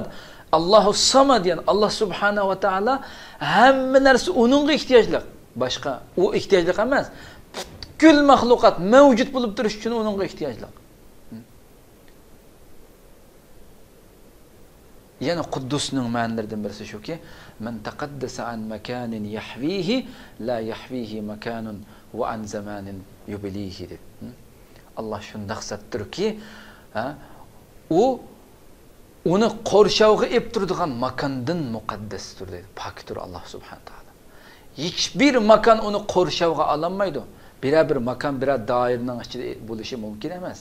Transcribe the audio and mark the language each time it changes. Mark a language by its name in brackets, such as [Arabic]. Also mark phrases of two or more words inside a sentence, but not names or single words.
[Arabic] الله الصمد [Uzbek] yani Allah [Arabic] سبحانه وتعالى [Uzbek] hamma narsa uningga ehtiyojli. Boshqa u ehtiyojli emas. Butkul mahluqot mavjud bo'lib turish uchun uningga ehtiyojli. Yani Quddusning ma'nolaridan birisi shuki, [Arabic] من تقدس عن مكان يحويه لا يحويه مكان وعن زمان يبليه deb. [Uzbek] Allah shunday zotdirki, u uni qo'rshovga ep turadigan makondan muqaddasdir dedi. Pokdir Alloh [Arabic] سبحانه تعالى. [Uzbek] Hech bir makon uni qo'rshovga ololmaydi. Bir makon bir doirning ichida bo'lishi mumkin emas.